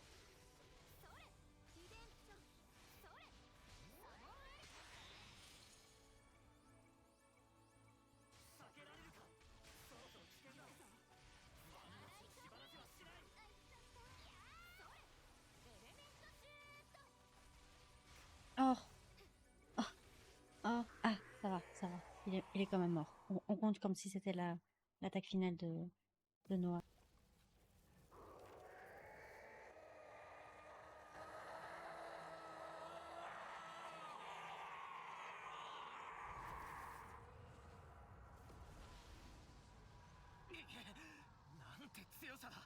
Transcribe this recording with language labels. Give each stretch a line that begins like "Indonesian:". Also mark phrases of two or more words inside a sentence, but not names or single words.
Japanese: それ。リデンション。それ。サモンエル。避けられるか。そろそろ危険だ。しばらせはしない。それ。エレメントシュート。
French: Oh, oh, oh, ah, ça va. Il est quand même mort. On compte comme si c'était l'attaque finale de Noah.
Japanese: なんて強さだ。